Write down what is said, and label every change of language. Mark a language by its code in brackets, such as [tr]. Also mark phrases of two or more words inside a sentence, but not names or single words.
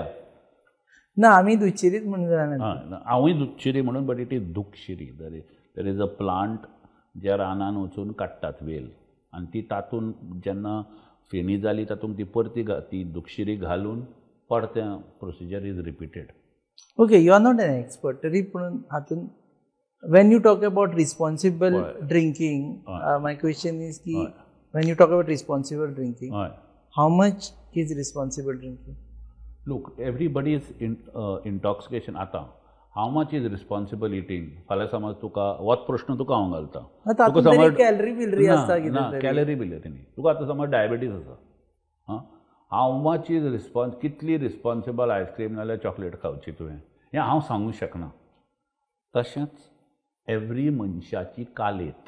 [kok] ना आमी दुच्छेरीच म्हणून जाणा. हांवूय दुच्छेरी म्हणून, [en] but it is [kok] दुखशिरी. [en] there is a plant [kok] ज्या रानान वचून काडटात वेल, आनी ती तातूंत जेन्ना फेणी जाली तातूंत ती परती ती दुखशिरी घालून परतें [en] procedure is repeated. OK, you are not an expert, [kok] तरी पूण हातून [en] when you talk about responsible drinking, my question is ki when you talk about responsible drinking, how much is responsible drinking? Look, everybody is intoxication. Ata how much is responsible eating? [kok] फाल्यां समज तुका वत प्रश्न तुका हांव घालता. तुका समज कॅलरी बिलरी आसता कितें तरी. कॅलरी बिलरी न्ही, तुका आतां समज डायबिटीज आसा. [en] how much is [kok] कितली [en] responsible icecream [kok] नाल्यार चॉकलेट खावची तुवें हें हांव सांगूंक शकना. तशेंच एवरी मनशाची कालेत.